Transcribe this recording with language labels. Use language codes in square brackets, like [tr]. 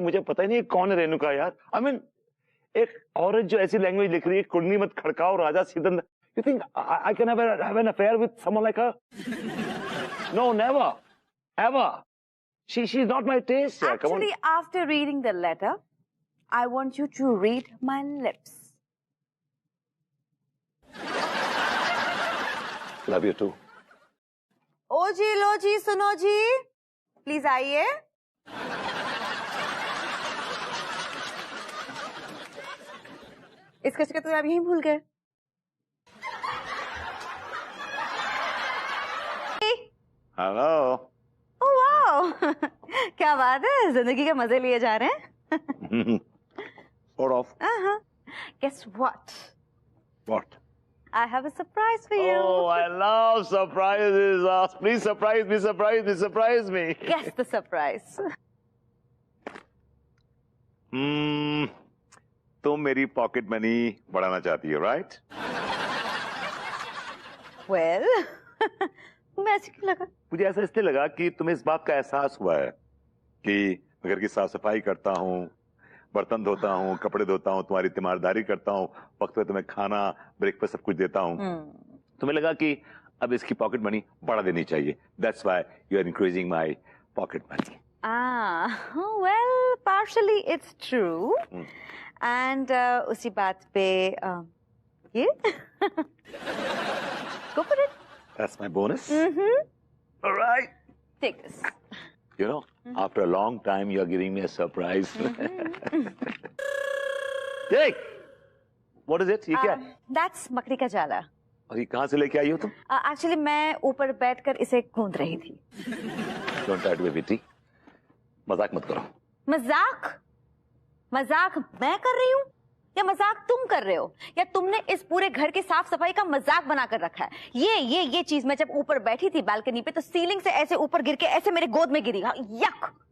[hi] मुझे पता ही नहीं कौन है रेणुका यार। [en] I mean, [hi] एक औरत जो ऐसी लैंग्वेज लिख रही है, कुंडी मत खड़काओ राजा सीधा। [en] You think I can have an affair with someone like her? No, never, ever। She's not my taste। Actually, after reading the letter, I want you to read my lips। Love you too। [hi] ओ जी, लो जी, सुनो जी, please आइए। इस कचरे तो आप यहीं भूल गए। Hello. Oh wow, क्या बात है, जिंदगी के मजे लिए जा रहे हैं। [en] Sort of। Guess what? What? I have a surprise for you. Oh, I love surprises. Please surprise me, surprise me, surprise me. Guess the surprise. [hi] तुम मेरी पॉकेट मनी बढ़ाना चाहती हो, राइट? Well, मैं ऐसे क्यों लगा? मुझे ऐसा इसलिए लगा कि तुम्हें इस बात का एहसास हुआ है कि घर की साफ सफाई करता हूँ, बर्तन धोता हूँ, कपड़े धोता हूँ, तुम्हारी तीमारदारी करता हूँ, वक्त पे तुम्हें खाना, ब्रेकफास्ट सब कुछ देता हूँ। तुम्हें लगा कि अब इसकी पॉकेट मनी बढ़ा देनी चाहिए। [en] That's why you are increasing my pocket money. Well, partially it's true. And [hi] उसी बात पे ये [en] go for it. That's my bonus. All right. Take this. You know, after a long time, you are giving me a surprise. Take. What is it? [hi] ये क्या है? [en] that's [hi] मकड़ी का जाला। और ये कहाँ से लेके आई हो तुम? एक्चुअली मैं ऊपर बैठकर इसे गूंद रही थी। [en] Don't try to be witty. [hi] मजाक मत करो। मजाक? मजाक मैं कर रही हूँ या मजाक तुम कर रहे हो? या तुमने इस पूरे घर की साफ सफाई का मजाक बनाकर रखा है? ये चीज मैं जब ऊपर बैठी थी बालकनी पे तो सीलिंग से ऐसे ऊपर गिर के ऐसे मेरे गोद में गिरी। हाँ, यक।